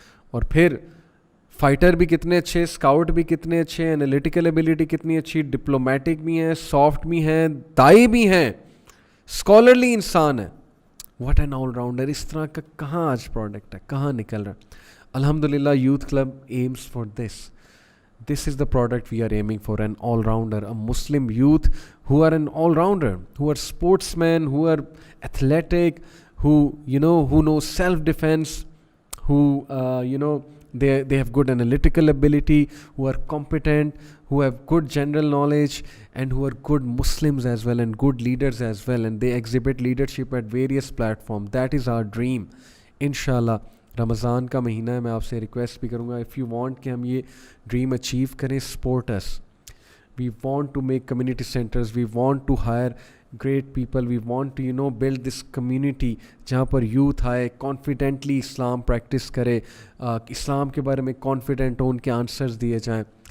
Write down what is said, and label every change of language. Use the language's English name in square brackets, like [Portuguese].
[Urdu] اور پھر فائٹر بھی کتنے اچھے, اسکاؤٹ بھی کتنے اچھے, انالیٹیکل ایبیلٹی کتنی اچھی, ڈپلومیٹک بھی ہیں, سافٹ بھی ہیں, دائی بھی ہیں, اسکالرلی انسان ہے. [English] What an all-rounder. [Urdu] اس طرح کا کہاں آج پروڈکٹ ہے, کہاں نکل رہا ہے. الحمدللہ [English] Youth club aims for this. This is the product we are aiming for, an all-rounder, a Muslim youth who are an all-rounder, who are sportsmen, who are athletic, who know self-defense, who they have good analytical ability, who are competent, who have good general knowledge, and who are good Muslims as well and good leaders as well, and they exhibit leadership at various platforms. That is our dream, inshallah. [Urdu] رمضان کا مہینہ ہے, میں آپ سے request بھی کروں گا, [English] if you want [Urdu] کہ ہم یہ ڈریم اچیو کریں, [English] Support us. We want to make community centres, we want to hire great people, we want to build this community [Urdu] جہاں پر یوتھ آئے, کانفیڈنٹلی اسلام پریکٹس کرے, اسلام کے بارے میں کانفیڈنٹ ہو, ان کے آنسرز دیے جائیں.